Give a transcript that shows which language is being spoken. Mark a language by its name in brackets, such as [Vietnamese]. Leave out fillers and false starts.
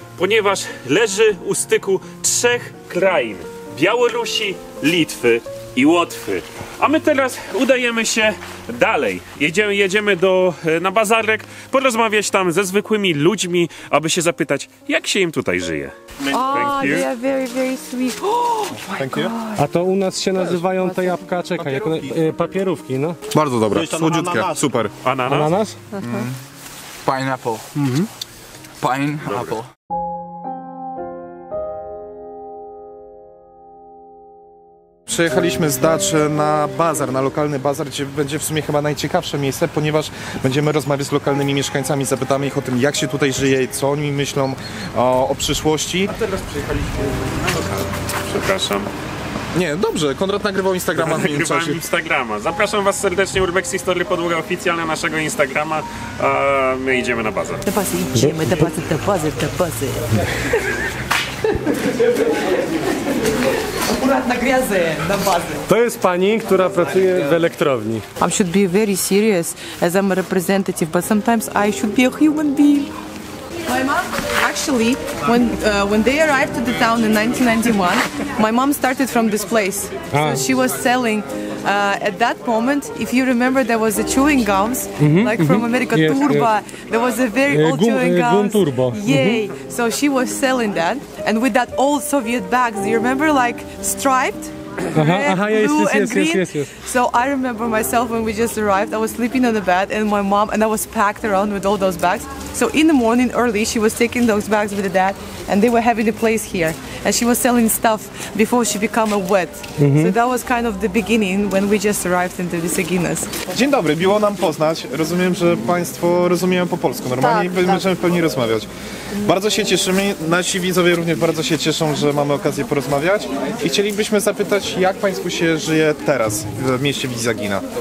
[Polish] Ponieważ leży u styku trzech krain: Białorusi, Litwy i Łotwy. A my teraz udajemy się dalej. Jedziemy na bazarek, porozmawiać tam ze zwykłymi ludźmi, aby się zapytać, jak się im tutaj żyje. [English] Ah, they are very, very sweet. Oh my Thank you. [Polish] A to u nas się nazywają te jabłka, czekaj, jak one, papierówki, no. Bardzo dobre, słodziutkie, super. Ananas? Ananas? [English] Pineapple. Pineapple. [Polish] Przyjechaliśmy z daczy na bazar, na lokalny bazar, gdzie będzie w sumie chyba najciekawsze miejsce, ponieważ będziemy rozmawiać z lokalnymi mieszkańcami, zapytamy ich o tym, jak się tutaj żyje, co oni myślą o przyszłości. A teraz przyjechaliśmy na lokal. Przepraszam. Nie, dobrze, Konrad nagrywał Instagrama w międzyczasie. Nagrywałem Instagrama. Zapraszam was serdecznie, Urbex History, podłoga oficjalna naszego Instagrama, a my idziemy na bazar. Do bazy idziemy, do bazy. Akurat na gwiazdę, na bazę. To jest pani, która pracuje w elektrowni. [English] I should be very serious as I'm a representative, but sometimes I should be a human being. My mom, actually, when they arrived to the town in 1991, my mom started from this place. So she was selling. At that moment, if you remember, there was a chewing gums, like from America, Yes, Turbo. There was a very old chewing Gum gums. Turbo. Yay! So she was selling that, and with that old Soviet bags, do you remember, like striped? Red, blue, and green. Yes. So I remember myself when we just arrived, I was sleeping on the bed, and my mom, and I was packed around with all those bags. So in the morning early, she was taking those bags with the dad, and they were having a place here. And she was selling stuff before she became a wet. So that was kind of the beginning when we just arrived into Visaginas. [Polish] Dzień dobry, miło nam poznać. Rozumiem, że Państwo rozumieją po polsku normalnie i będziemy w pełni rozmawiać. Bardzo się cieszymy, nasi widzowie również bardzo się cieszą, że mamy okazję porozmawiać i chcielibyśmy zapytać, jak Państwu się żyje teraz w mieście Visagina?